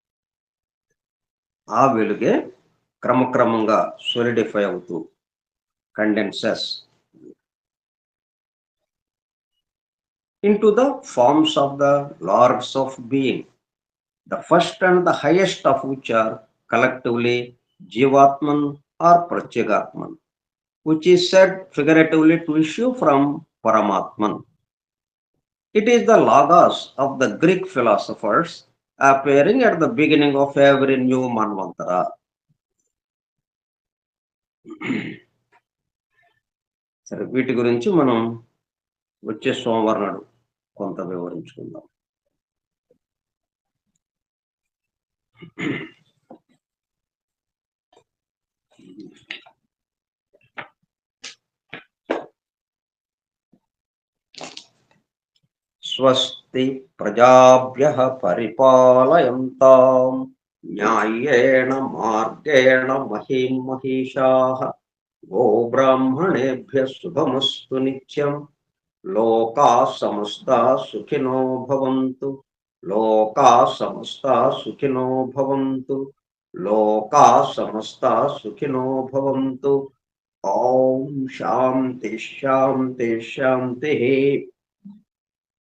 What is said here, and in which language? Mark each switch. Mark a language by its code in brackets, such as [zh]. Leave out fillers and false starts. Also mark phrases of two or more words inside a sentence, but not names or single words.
[te] ఆ వెలుగే క్రమక్రమంగా సోలిడిఫై అవుతూ కండెన్సెస్ [en] into the forms of the lords of being, the first and the highest of which are collectively Jivatman or Pratyagatman, which is said figuratively to issue from Paramatman. It is the logos of the Greek philosophers appearing at the beginning of every new Manvantara. [te] సరే, వీటి గురించి మనం వచ్చే సోమవారం నాడు కొంత వివరించుకుందాం. [sa] స్వస్తి ప్రజాభ్యః పరిపాలయంతాం న్యాయేణ మార్గేణ మహీం మహిషాః గోబ్రాహ్మణేభ్యః శుభమస్తు నిత్యం. లోకాః సమస్తాః సుఖినో భవంతు. లోకాః సమస్తాః సుఖినో భవంతు. లోకాః సమస్తాః సుఖినో భవంతు. ఓం శాంతి శాంతి శాంతి.